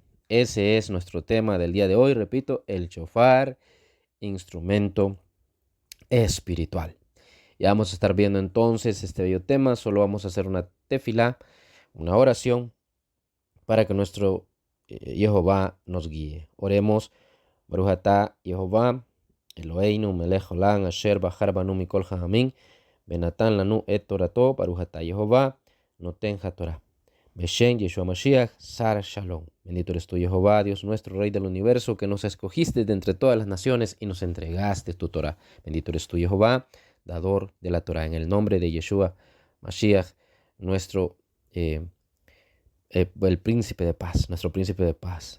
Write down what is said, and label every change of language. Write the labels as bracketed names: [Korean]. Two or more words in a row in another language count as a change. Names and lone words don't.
[Spanish] Ese es nuestro tema del día de hoy. Repito, el shofar, instrumento espiritual. Ya vamos a estar viendo entonces este bello tema. Solo vamos a hacer una tefilá, una oración, para que nuestro Jehová nos guíe. Oremos. [Hebrew] ברוך אתה יהוה, אלוהינו מלך עולם, אשר בחר בנו מכל העמים, ונתן לנו את תורתו, ברוך אתה יהוה, נותן התורה. בשם ישוע משיח, שר שלום. [Spanish] Bendito eres tú, Jehová, Dios nuestro, Rey del universo, que nos escogiste de entre todas las naciones y nos entregaste tu Torah. Bendito eres tú, Jehová, dador de la Torah, en el nombre de Yeshua Mashiach, nuestro el príncipe de paz, nuestro príncipe de paz.